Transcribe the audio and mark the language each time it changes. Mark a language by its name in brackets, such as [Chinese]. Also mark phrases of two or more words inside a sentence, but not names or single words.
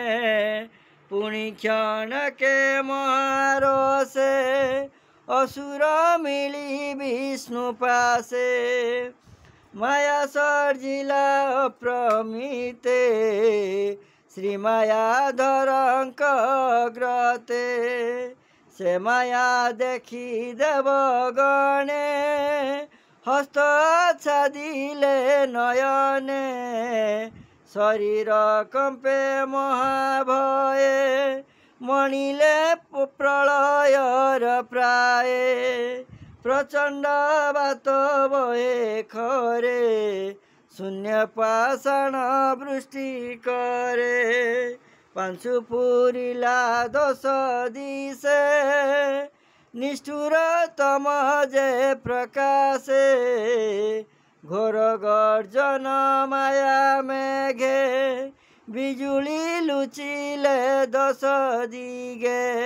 [Odia] ପୁଣି କ୍ଷଣ କେ ମହାରୋଷେ ଅସୁର ମିଳି ବିଷ୍ଣୁ ପାଶେ ମାୟା ସର୍ଜିଲା ଅପ୍ରମିତେ ଶ୍ରୀ ମାୟାଧରଙ୍କ ଗ୍ରତେ ସେ ମାୟା ଦେଖି ଦେବଗଣେ ହସ୍ତ ଛାଦିଲେ ନୟନେ ଶରୀର କମ୍ପେ ମହାଭୟେ ମଣିଲେ ପ୍ରଳୟର ପ୍ରାୟ ପ୍ରଚଣ୍ଡ ବାତ ବହେ ଖରେ ଶୂନ୍ୟ ପାଷାଣ ବୃଷ୍ଟି କରେ ପାଂଶୁ ପୂରିଲା ଦଶ ଦିଶେ ନିଷ୍ଠୁର ତମ ଯେ ପ୍ରକାଶେ ଘୋର ଗର୍ଜନ ମାୟା ମେଘେ ବିଜୁଳି ଲୁଚିଲେ ଦଶ ଦିଗେ